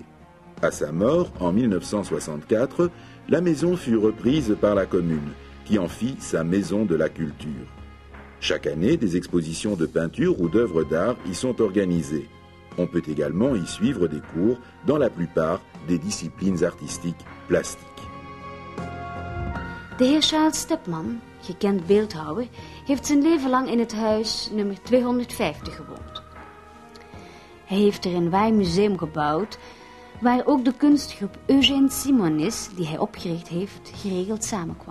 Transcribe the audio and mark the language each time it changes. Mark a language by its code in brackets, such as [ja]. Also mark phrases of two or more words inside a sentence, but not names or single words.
[fr] À sa mort, en 1964, la maison fut reprise par la commune, qui en fit sa maison de la culture. Chaque année, des expositions de peinture ou d'œuvres d'art y sont organisées. On peut également y suivre des cours dans la plupart des disciplines artistiques plastiques. [nl] De heer Charles Stepman, gekend beeldhouwer, heeft zijn leven lang in het huis nummer 250 gewoond. Hij heeft er een waar museum gebouwd, waar ook de kunstgroep Eugène Simonis, die hij opgericht heeft, geregeld samenkwam.